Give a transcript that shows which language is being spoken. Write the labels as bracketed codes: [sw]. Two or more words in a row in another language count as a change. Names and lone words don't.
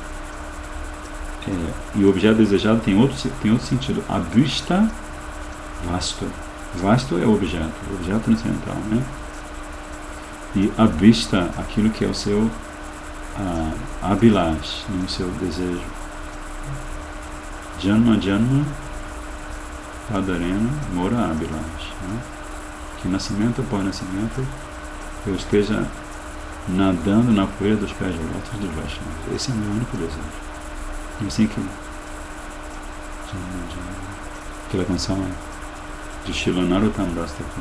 [pt] E o objeto desejado tem outro sentido. [sa] Abhishta vastu. [pt] Vastu é o objeto transcendental, né? E abhishta, aquilo que é o seu abhilash, o seu desejo. [bn] Janma janma padarena mora abhilash. [pt] Né? Que nascimento após nascimento eu esteja nadando na poeira dos pés de lótus dos Vaishnavas. Esse é o meu único desejo. E assim que aquela canção de Srila Narottam Das Thakur.